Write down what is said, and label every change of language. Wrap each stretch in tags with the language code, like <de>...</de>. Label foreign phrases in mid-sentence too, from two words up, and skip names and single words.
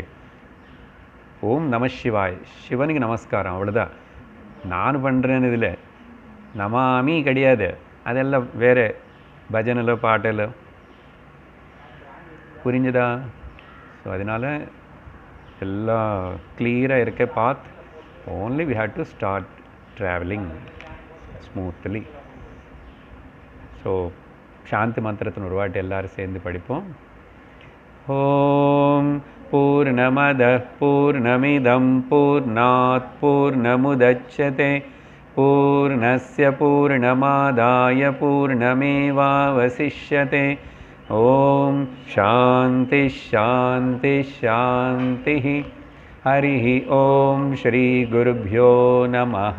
<sa>ॐ नमः शिवाय,</sa> <ta>சிவனுக்கு நமஸ்காரம், அவ்வளோதான். நான் பண்ணுறேன்னு இதில் நமாமி கிடையாது. அதெல்லாம் வேறு பஜனில் பாட்டில். புரிஞ்சுதா? ஸோ அதனால் எல்லாம் கிளியராக இருக்க பாத்.</ta> <en>only we have to start travelling smoothly.</en> <ta>ஸோ சாந்தி மந்திரத்தின் ஒரு வாட்டி எல்லோரும் சேர்ந்து படிப்போம்.</ta> <sa>ॐ पूर्णमदः पूर्णमिदं पूर्णात् पूर्णमुदच्यते पूर्णस्य पूर्णमादाय पूर्णमेवावशिष्यते. ॐ शान्तिः शान्तिः शान्तिः. हरि ॐ श्री गुरुभ्यो नमः.</sa>